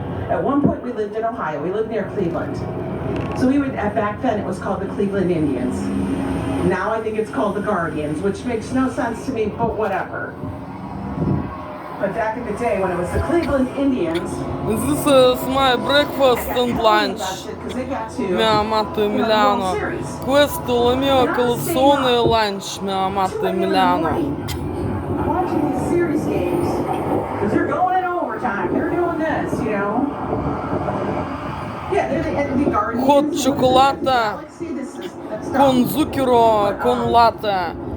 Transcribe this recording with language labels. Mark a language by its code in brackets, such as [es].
[en] At one point, we lived in Ohio. We lived near Cleveland. So we would, back then it was called the Cleveland Indians. Now I think it's called the Guardians, which makes no sense to me, but whatever. But back in the day when it was the Cleveland Indians, This is my breakfast and lunch. [it] Mia amato Emiliano. Questo è il mio colazione e lunch, mia amato Emiliano. [en] I'm watching these series games because they're going in overtime. They're doing this, you know. Yeah, they're the Guardians. [it] Hot cioccolata con zucchero con latte.